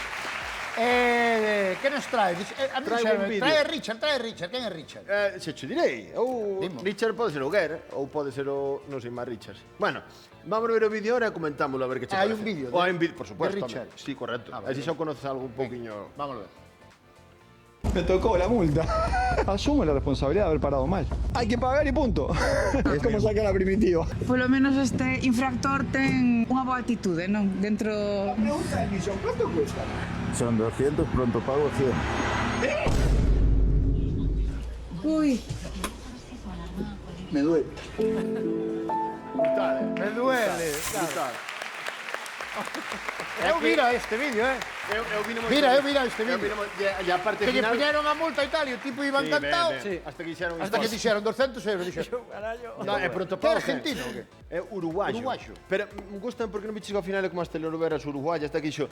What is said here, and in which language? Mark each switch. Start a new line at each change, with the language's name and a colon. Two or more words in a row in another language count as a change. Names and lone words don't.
Galician: Que nos trae? Trae un vídeo. Trae Richard. Quen é Richard? Se che direi. Richard pode ser o Guerra ou pode ser o... non sei máis Richard. Bueno, vamos a ver o vídeo ahora e comentámoslo a ver que che parece. Hai un vídeo Hai un vídeo,
Spanish: por supuesto.
Galician: de Richard. Sí, correcto. Así xa conoces algo un poquinho... Vamos a ver.
Spanish: Me tocó la multa. Asumo la responsabilidad de haber parado mal. Hay que pagar y punto. Es como sacar la primitiva.
Galician: Polo menos este infractor ten unha boa atitude, non? Dentro...
Spanish: Pregunta del millón, ¿cuánto cuesta? Son 200, pronto pago 100. Ui. Me duele. Me duele.
Galician: Eu mira este vídeo, Mira este vídeo. E a parte que lle final... puñeron a multa e tal, e o tipo iba encantado. Hasta que dixeron... Hasta que dixeron 200 euros. No, é pronto Que pago. argentino o que? É uruguayo. Pero
Spanish: me gustan
Galician: porque non me chega ao final como as telenovelas uruguayas, hasta que dixo...